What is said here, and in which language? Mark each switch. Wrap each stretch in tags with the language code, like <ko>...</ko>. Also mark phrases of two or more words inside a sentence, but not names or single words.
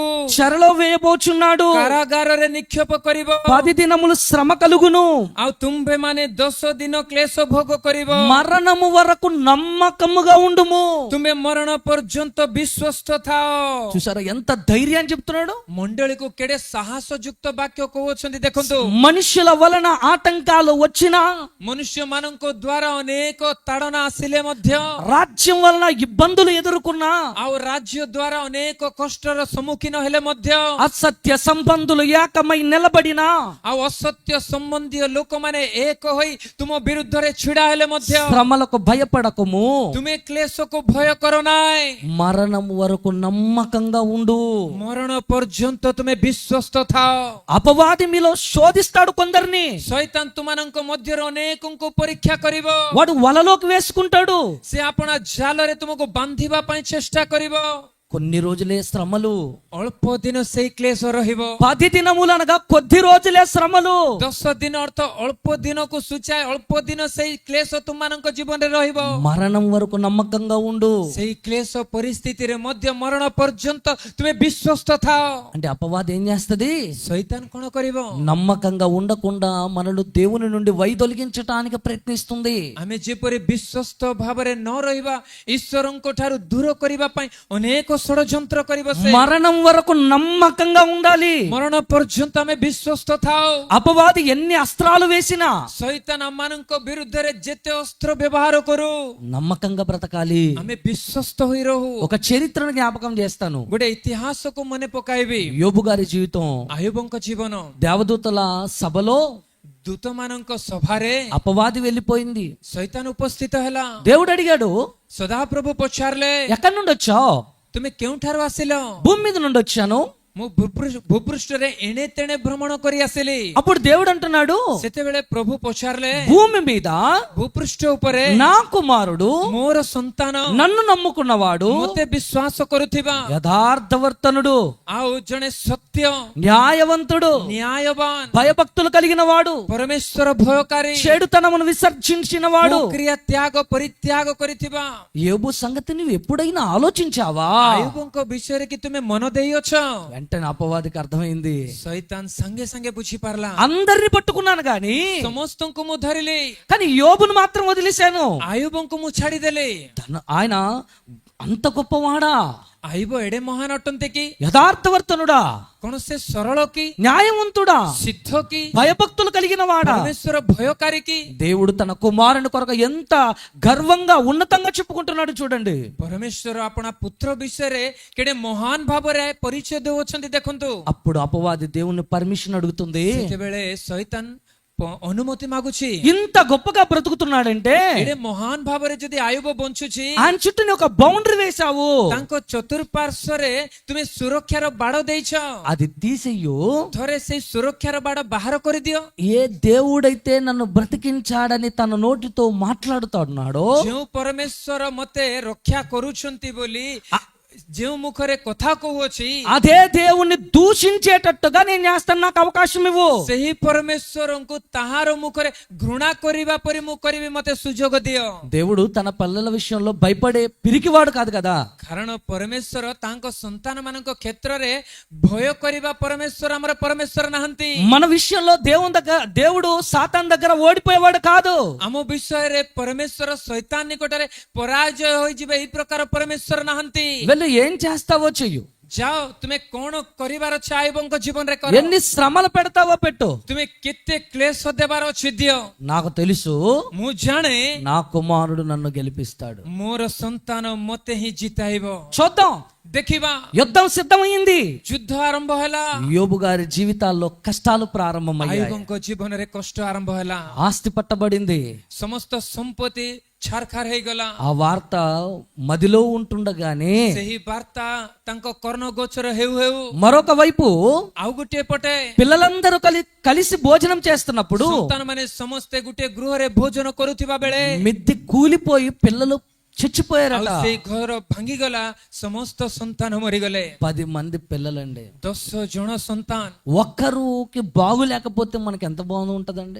<te>చెరలో వేయబోచున్నాడు.</te> <or>କାରାଗାରରେ ନିକ୍ଷେପ କରିବ।</or> <te>10 దినములు శ్రమ కలుగును,</te> <or>ଆଉ ତୁମ୍ଭେମାନେ 10 ଦିନ କ୍ଲେଶ ଭୋଗ କରିବ।</or> <te>మరణము వరకు నమ్మకముగా ఉండుము.</te> <or>ତୁମେ ମରଣ ପର୍ଯ୍ୟନ୍ତ ବିଶ୍ୱସ୍ତ ଥାଅ।</or> <te>చూసారా ఎంత ధైర్యాన్ని చెప్తున్నాడు?</te> <or>ମଣ୍ଡଳୀକୁ କେଡ଼େ ସାହସ ଯୁକ୍ତ ବାକ୍ୟ କହୁଅଛନ୍ତି ଦେଖନ୍ତୁ।</or> <te>మనుషుల వలన ఆటంకాలు వచ్చినా,</te> <or>ମନୁଷ୍ୟମାନଙ୍କ ଦ୍ୱାରା ଅନେକ ତାଡ଼ନା ଆସିଲେ ମଧ୍ୟ,</or> <te>రాజ్యం వలన ఇబ్బందులు ఎదుర్కొన్నా,</te> <or>ଆଉ ରାଜ୍ୟ ଦ୍ୱାରା ଅନେକ କଷ୍ଟର ସମ୍ମୁଖୀନ ହେଲେ ମଧ୍ୟ,</or> <te>అసత్య సంబంధులు ఏకమై నిలబడినా,</te> <or>ଆଉ ଅସତ୍ୟ ସମ୍ବନ୍ଧୀୟ ଲୋକମାନେ ଏକ ହୋଇ ତୁମ ବିରୁଦ୍ଧରେ ଛିଡ଼ା ହେଲେ ମଧ୍ୟ</or> <te>శ్రమలకు భయపడకము.</te> <or>ତୁମେ କ୍ଲେଶକୁ ଭୟ କର ନାହିଁ।</or> <te>మరణం వరకు నమ్మకంగా ఉండు.</te> <or>ମରଣ ପର୍ଯ୍ୟନ୍ତ ତୁମେ ବିଶ୍ୱସ୍ତ ଥାଅ।</or> <te>అపవాది మీలో శోధిస్తాడు కొందరిని.</te> <or>ଶୈତାନ ତୁମମାନଙ୍କ ମଧ୍ୟରୁ ଅନେକଙ୍କୁ ପରୀକ୍ଷା କରିବ।</or> <te>వాడు వలలోకి వేసుకుంటాడు.</te> <or>ସେ ଆପଣା ଜାଲରେ ତୁମକୁ ବାନ୍ଧିବା ପାଇଁ ଚେଷ୍ଟା କରିବ।</or> <te>కొన్ని రోజులే శ్రమలు,</te> <or>ଅଳ୍ପ ଦିନ ସେଇ କ୍ଲେଶ ରହିବ।</or> <te>10 దినములు అనగా కొద్ది రోజులే శ్రమలు.</te> <or>10 ଦିନ ଅର୍ଥ ଅଳ୍ପ ଦିନକୁ ସୂଚାଏ। ଅଳ୍ପ ଦିନ ସେଇ କ୍ଲେଶ ତୁମମାନଙ୍କ ଜୀବନରେ ରହିବ।</or> <te>మరణం వరకు నమ్మకంగా ఉండు.</te> <or>ସେଇ କ୍ଲେଶ ପରିସ୍ଥିତିରେ ମଧ୍ୟ ମରଣ ପର୍ଯ୍ୟନ୍ତ ତୁମେ ବିଶ୍ୱସ୍ତ ଥାଅ।</or> <te>అంటే అపవాది ఏం చేస్తది?</te> <or>ଶୈତାନ କଣ କରିବ?</or> <te>నమ్మకంగా ఉండకుండా మనల్ని దేవుని నుండి వైదొలిగించటానికి ప్రయత్నిస్తుంది.</te> <or>ଆମେ ଯେପରି ବିଶ୍ୱସ୍ତ ଭାବରେ ନ ରହିବା, ଈଶ୍ୱରଙ୍କ ଠାରୁ ଦୂର କରିବା ପାଇଁ ଅନେକ ଷଡ଼ଯନ୍ତ୍ର କରିବ ସେ।</or> <te>మరణం వరకు నమ్మకంగా ఉండాలి.</te> <or>ମରଣ ପର୍ଯ୍ୟନ୍ତ ଆମେ ବିଶ୍ୱସ୍ତ ଥାଉ।</or> <te>అపవాది ఎన్ని అస్త్రాలు వేసినా</te> <or>ଶୈତାନ ଆମମାନଙ୍କ ବିରୁଦ୍ଧରେ ଯେତେ ଅସ୍ତ୍ର ବ୍ୟବହାର କରୁ,</or> <te>నమ్మకంగా బ్రతకాలి.</te> <or>ଆମେ ବିଶ୍ୱସ୍ତ ହୋଇ ରହୁ।</or> <te>ఒక చరిత్రను జ్ఞాపకం చేస్తాను.</te> <or>ଗୋଟେ ଇତିହାସକୁ ମନେ ପକାଇବି।</or> <te>యోబు గారి జీవితం.</te> <or>ଆୟୁବଙ୍କ ଜୀବନ।</or> <te>దేవదూతల సభలో</te> <or>ଦୂତମାନଙ୍କ ସଭାରେ</or> <te>అపవాది వెళ్ళిపోయింది.</te> <or>ଶୈତାନ ଉପସ୍ଥିତ ହେଲା।</or> <te>దేవుడు అడిగాడు,</te> <or>ସଦାପ୍ରଭୁ ପଚାରିଲେ,</or> <te>ఎక్కడి నుండి వచ్చావు?</te> <or>ତୁମେ କେଉଁଠାରୁ ଆସିଲ?</or> <te>భూమి మీద నుండి వచ్చాను.</te> <or>ମୁଁ ଭୂପୃଷ୍ଠରେ ଏଣେ ତେଣେ ଭ୍ରମଣ କରି ଆସିଲି।</or> <te>అప్పుడు దేవుడు అంటున్నాడు,</te> <or>ସେତେବେଳେ ପ୍ରଭୁ ପଚାରିଲେ,</or> <te>భూమి మీద</te> <or>ଭୂପୃଷ୍ଠ ଉପରେ</or> <te>నా కుమారుడు</te> <or>ମୋର ସନ୍ତାନ</or> <te>నన్ను నమ్ముకున్నవాడు</te> <or>ମୋତେ ବିଶ୍ୱାସ କରୁଥିବା</or> <te>యథార్థవర్తనుడు,</te> <or>ଆଉ ଜଣେ ସତ୍ୟ</or> <te>న్యాయవంతుడు,</te> <or>ନ୍ୟାୟବାନ</or> <te>భయభక్తులు కలిగిన వాడు,</te> <or>ପରମେଶ୍ୱର ଭୟକାରୀ,</or> <te>చెడుతనమును విసర్జించిన వాడు.</te> <or>କ୍ରିୟା ତ୍ୟାଗ ପରିତ୍ୟାଗ କରିଥିବା।</or> <te>యోబు సంగతి నువ్వు ఎప్పుడైనా ఆలోచించావా?</te> <or>ଆୟୁବଙ୍କ ବିଷୟରେ କି ତୁମେ ମନ ଦେଇଅଛ?</or> <te>వెంటనే అపవాదికి అర్థమైంది,</te> <or>ଶୈତାନ ସାଙ୍ଗେ ସାଙ୍ଗେ ବୁଝିପାରିଲା।</or> <te>అందరిని పట్టుకున్నాను గాని</te> <or>ସମସ୍ତଙ୍କୁ ମୁଁ ଧରିଲି,</or> <te>కానీ యోబును మాత్రం వదిలేశాను.</te> <or>ଆୟୁବଙ୍କୁ ମୁଁ ଛାଡିଦେଲି।</or> <te>ఆయన అంత గొప్పవాడా,</te> <or>ଆୟୁବ ଏଡେ ମହାନ ଅଟନ୍ତି କି?</or> <te>యథార్థవర్తనుడా,</te> <or>କଣ ସେ ସରଳ କି?</or> <te>న్యాయవంతుడా,</te> <or>ସିଦ୍ଧ କି?</or> <te>భయభక్తులు కలిగిన వాడా?</te> <or>ପରମେଶ୍ୱର ଭୟକାରୀ କି?</or> <te>దేవుడు తన కుమారుని కొరకు ఎంత గర్వంగా ఉన్నతంగా చెప్పుకుంటున్నాడు చూడండి.</te> <or>ପରମେଶ୍ୱର ଆପଣା ପୁତ୍ର ବିଷୟରେ କେଡେ ମହାନ ଭାବରେ ପରିଚୟ ଦେଉଅଛନ୍ତି ଦେଖନ୍ତୁ।</or> <te>అప్పుడు అపవాది దేవుని పర్మిషన్ అడుగుతుంది,</te> <or>ସେତେବେଳେ ଶୈତାନ ଅନୁମତି ମାଗୁଛି।</or> <te>ఇంత గొప్పగా బ్రతుకుతున్నాడంటే</te> <or>ଏଡେ ମହାନ ଭାବରେ ଯଦି ଆୟୁବ ବଞ୍ଚୁଛି,</or> <te>ఆయన చుట్టూ ఒక బౌండరీ వేశావు,</te> <or>ତାଙ୍କ ଚତୁଃପାର୍ଶ୍ୱରେ ତୁମେ ସୁରକ୍ଷାର ବାଡ଼ ଦେଇଛ,</or> <te>అది తీసేయు.</te> <or>ଥରେ ସେଇ ସୁରକ୍ଷାର ବାଡ଼ ବାହାର କରିଦିଅ।</or> <te>ఏ దేవుడైతే నన్ను బ్రతికించాడని తన నోటితో మాట్లాడుతున్నాడో,</te> <or>ଯେଉଁ ପରମେଶ୍ୱର ମତେ ରକ୍ଷା କରୁଛନ୍ତି ବୋଲି ଯେଉଁ ମୁଖରେ କଥା କହୁଅଛି,</or> <te>అదే దేవుణ్ణి దూషించేటట్టుగా నేను చేస్తాను, నాకు అవకాశం ఇవ్వు.</te> <or>ସେହି ପରମେଶ୍ୱରଙ୍କୁ ତାହାର ମୁଖରେ ଘୃଣା କରିବା ପରି ମୁଁ କରିବି, ମତେ ସୁଯୋଗ ଦିଅ।</or> <te>దేవుడు తన పిల్లల విషయంలో భయపడే పిరికివాడు కాదు కదా.</te> <or>କାରଣ ପରମେଶ୍ୱର ତାଙ୍କ ସନ୍ତାନ ମାନଙ୍କ କ୍ଷେତ୍ରରେ ଭୟ କରିବା ପରମେଶ୍ୱର ଆମର ପରମେଶ୍ୱର ନାହାନ୍ତି।</or> <te>మన విషయంలో దేవుడు సాతాన్ దగ్గర ఓడిపోయేవాడు కాదు.</te> <or>ଆମ ବିଷୟରେ ପରମେଶ୍ୱର ଶୈତାନ ନିକଟରେ ପରାଜୟ ହୋଇଯିବେ ଏଇ ପ୍ରକାର ପରମେଶ୍ୱର ନାହାନ୍ତି।</or> <te>వెళ్ళి ఏం చేస్తావో చెయ్యు,</te> <or>ଯାଅ ତୁମେ କଣ କରିବାର ଅଛି ଆୟୁବଙ୍କ ଜୀବନରେ କର।</or> <te>ఎన్ని శ్రమలు పెడతావో పెట్టు,</te> <or>ତୁମେ କେତେ କ୍ଲେଶ ଦେବାର ଅଛି ଦିଅ।</or> <te>నాకు తెలుసు</te> <or>ମୁଁ ଜାଣେ</or> <te>నా కుమారుడు నన్ను గెలిపిస్తాడు.</te> <or>ମୋର ସନ୍ତାନ ମତେ ହିଁ ଜିତାଇବ।</or> <te>చూద్దాం.</te> <or>ଦେଖିବା।</or> <te>యుద్ధం సిద్ధమైంది.</te> <or>ଯୁଦ୍ଧ ଆରମ୍ଭ ହେଲା।</or> <te>యోబు గారి జీవితాల్లో కష్టాలు ప్రారంభమయ్యాయి.</te> <or>ଆୟୁବଙ୍କ ଜୀବନରେ କଷ୍ଟ ଆରମ୍ଭ ହେଲା।</or> <te>ఆస్తి పట్టబడింది.</te> <or>ସମସ୍ତ ସମ୍ପତ୍ତି ଛାରଖାର ହେଇଗଲା।</or> <te>ఆ వార్త మదిలో ఉంటుండగానే</te> <or>ସେହି ବାର୍ତ୍ତା ତାଙ୍କ କର୍ଣ୍ଣ ଗୋଚର ହେଉ ହେଉ</or> <te>మరొక వైపు</te> <or>ଆଉ ଗୋଟିଏ ପଟେ</or> <te>పిల్లలందరూ కలిసి భోజనం చేస్తున్నప్పుడు</te> <or>ସନ୍ତାନ ମାନେ ସମସ୍ତେ ଗୋଟିଏ ଗୃହରେ ଭୋଜନ କରୁଥିବା ବେଳେ</or> <te>మిద్ది కూలిపోయి పిల్లలు చచ్చిపోయారట.</te> <or>ସେଇ ଘର ଭାଙ୍ଗିଗଲା, ସମସ୍ତ ସନ୍ତାନ ମରିଗଲେ।</or> <te>10 మంది పిల్లలండి.</te> <or>10 ଜଣ ସନ୍ତାନ।</or> <te>ఒక్కరికి బాగు లేకపోతే మనకి ఎంత బాగుంది ఉంటదండి.</te>